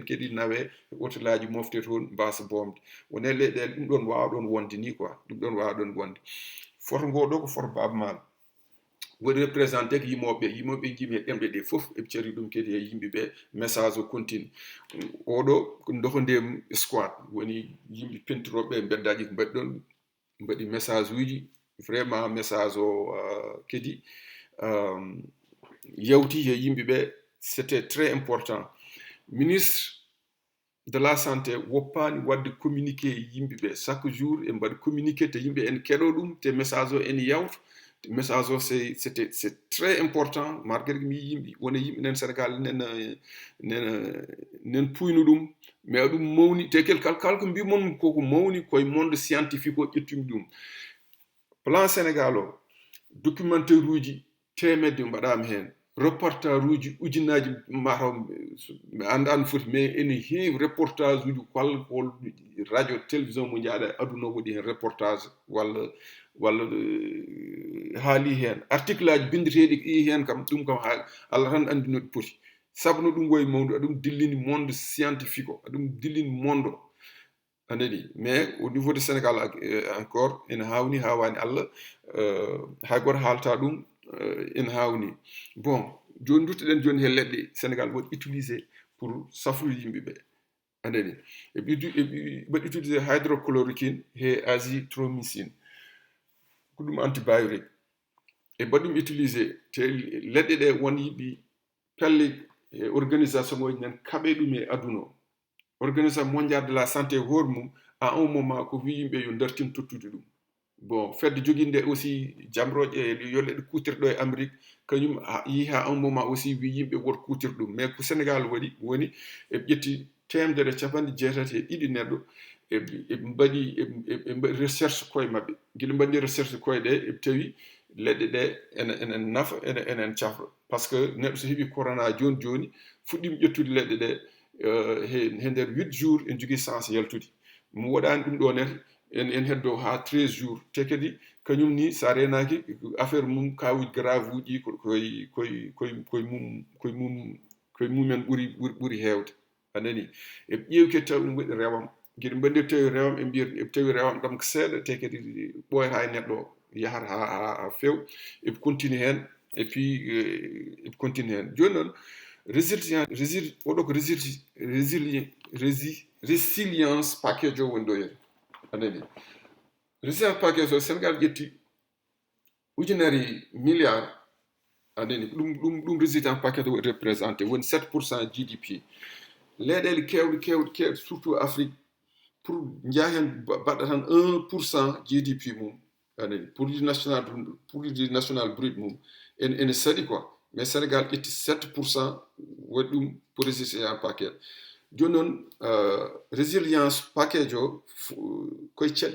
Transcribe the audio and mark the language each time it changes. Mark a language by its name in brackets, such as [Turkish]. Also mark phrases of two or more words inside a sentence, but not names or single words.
[Fula] kadi nawe hôtel aji mofte toon mbasa bomde wone leyɗele ɗum ɗon wawa ɗon wonde ni quoi ɗum ɗon wawa ɗon wonde foto ngo ɗo ko foto Baba Maal woɗi représenté ko yimoɓe jimi e ɗemɗe ɗe fof eɓe cari ɗum kadi e yimɓeɓe message o continue oɗo ko dohondem squad woni yimɓe pentiroɓe beddaji ko mbaɗi ɗon mbaɗi message uji [French] vraiment message [Fula] o kadi yawti e yimɓeɓe [French] c'était très important ministre de la santé [Fula] woppani wadde communiqué yimɓeɓe [French] chaque jour [Fula] e mbaɗi communiqué te yimɓe en keɗo ɗum te message o en yawta message o [French] c'est très important malgré [Fula] mi yimɓe wona yimɓe nen Sénégal nen puyno ɗum mais ɗum mawni te kala ko mbimon koko mawni koye [French] monde scientifique [Fula] o ƴettumi ɗum plan Sénégal o documentaire uji temedde mbaɗama hen reportage uji ujunnaji mataw mi andano foti mais ene heewi reportage uji hol [French] radio télévision [Fula] mo jaaɗa aduna o waɗi hen reportage walla haali hen article aji bindeteɗi ɗi hen kam ɗum kam Allah tan andi no ɗi poti saabu no ɗum woyi mawdu aɗum dillini [French] monde scientifique [Fula] o aɗum dillini monde o anani [French] mais au niveau de Sénégal encore [Fula] ene hawani Allah hay goto haalta ɗum ene hawni bon joni duttoɗen joni he leɗɗe Sénégal waɗi [French] utilisé pour [Fula] safrude yimɓeɓe andani ɓe [French] utilisé hydrochloroquine et azithromycine [Fula] ko ɗum antibiotique e baɗum utilisé te leɗɗe ɗe won yiɓi pelle organisation oji nan kaɓe ɗum e aduna o organisation mondiale de la santé hoore mum [French] à un moment [Fula] ko wi yimɓe yo dartin tottude ɗum bon fedde joguinde aussi jamroƴe yolle ɗe kutirɗo e Amérique kañum yi ha [French] un moment [Fula] aussi wi yimɓe woto kutir ɗum mais ko Sénégal waɗi woni eɓe ƴetti temedere capanɗe jeetati e ɗiɗi neɗɗo eɓe mbaɗi recherche koye mabɓe guila mbaɗi recherche koye ɗe eɓe tawi leɗɗe ɗe enen nafa enen cafra [French] par ce que [Fula] neɗɗo so heeɓi corona joni fuɗɗima ƴettude leɗɗe ɗe he nder 8 jours en jogui chance yaltude mo waɗani ɗum ɗo nete en heddo ha 13 jours te kadi kañum ni sa renaki affaire mum kawuji grave uji koye mumen ɓuuri hewde anani eɓe ƴeewi kadi taw ɗum waɗi rewam gueɗe mbaɗi tawi rewam ɓe mbiya eɓe tawi rewam ɗam ko seeɗa te kadi ɓoyata e neɗɗo o yahata ha few eɓe continue hen [French] et puis [Fula] eɓe continue hen joni noon oɗo ko [English] resilience package [Fula] o woni ɗo yere anani [English] resilience package [Fula] o Sénégal ƴetti ujunere milliard anani ɗum [English] resilience package [Fula] o représenté woni 7% GDP leyɗele kewɗe surtout Afrique pour njahen baɗɗa tan 1% GDP mum anani [French] produit national brut [Fula] mum ene saɗi quoi mais Sénégal ƴetti 7% waɗi ɗum [French] pour résilience paquet [Fula] joni noon [English] résilience package [Fula] o koye